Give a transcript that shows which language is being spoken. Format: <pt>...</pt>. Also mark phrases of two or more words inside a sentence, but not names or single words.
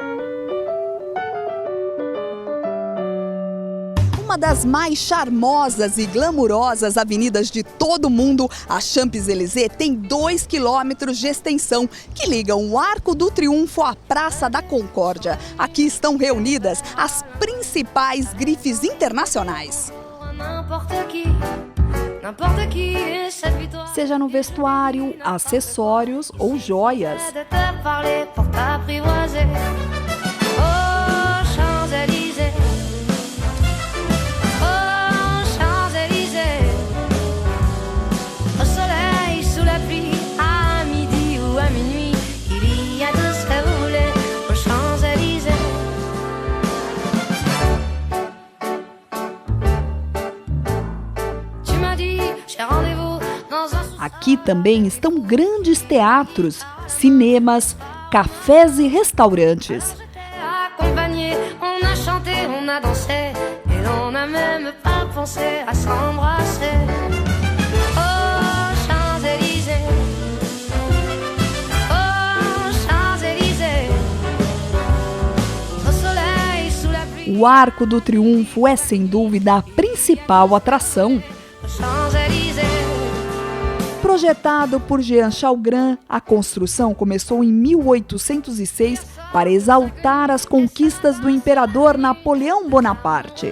<pt>Uma das mais charmosas e glamurosas avenidas de todo o mundo, a Champs-Élysées tem 2 quilômetros de extensão que ligam o Arco do Triunfo à Praça da Concórdia. Aqui estão reunidas as principais grifes internacionais.</pt> <fr>N'importe qui, cette victoire.</fr> <pt>Seja no vestuário, acessórios ou joias.</pt> <fr>De te parler pour t'apprivoiser. Oh, Champs-Élysées. Oh, Champs-Élysées. Au soleil, sous la pluie, à midi ou à minuit, il y a tout ce que vous voulez aux Champs-Élysées. Tu m'as dit, j'ai rendez-vous dans un...</fr> <pt>Aqui também estão grandes teatros, cinemas, cafés e restaurantes.</pt> <fr>Accompagné, on a chanté, on a dansé, et on n'a même pas pensé à s'embrasser. Oh, Champs-Élysées. Oh, Champs-Élysées. Au soleil, sous la pluie.</fr> <pt>O Arco do Triunfo é, sem dúvida, a principal atração.</pt> <fr>Champs-Élysées.</fr> <pt>Projetado por Jean Chalgrin, a construção começou em 1806 para exaltar as conquistas do imperador Napoleão Bonaparte.</pt>